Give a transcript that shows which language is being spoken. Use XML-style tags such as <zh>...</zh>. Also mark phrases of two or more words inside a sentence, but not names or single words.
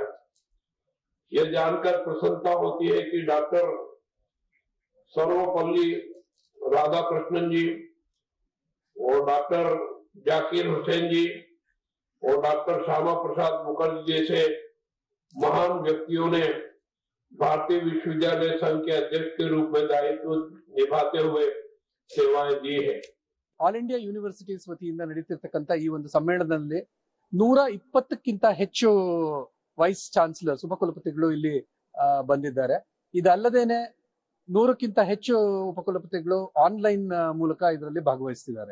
<hi>यह जानकर प्रसन्नता होती है कि डॉक्टर सर्वपल्ली राधाकृष्णन जी और डॉक्टर जाकिर हुसैन जी और डॉक्टर श्यामा प्रसाद मुखर्जी जैसे महान व्यक्तियों ने भारतीय विश्वविद्यालय संघ के अध्यक्ष के रूप में दायित्व निभाते हुए सेवाएं दी है.</hi> <kn>ಆಲ್ ಇಂಡಿಯಾ ಯೂನಿವರ್ಸಿಟೀಸ್ ವತಿಯಿಂದ ನಡೆಯುತ್ತಿರತಕ್ಕಂತ ಈ ಒಂದು ಸಮ್ಮೇಳನದಲ್ಲಿ 120ಕ್ಕಿಂತ ಹೆಚ್ಚು</kn> <en>vice chancellors</en> <kn>ಉಪಕುಲಪತಿಗಳು ಇಲ್ಲಿ ಬಂದಿದ್ದಾರೆ. ಇದಲ್ಲದೇನೆ 100ಕ್ಕಿಂತ ಹೆಚ್ಚು ಉಪಕುಲಪತಿಗಳು ಆನ್ಲೈನ್ ಮೂಲಕ ಇದರಲ್ಲಿ ಭಾಗವಹಿಸ್ತಿದ್ದಾರೆ.</kn>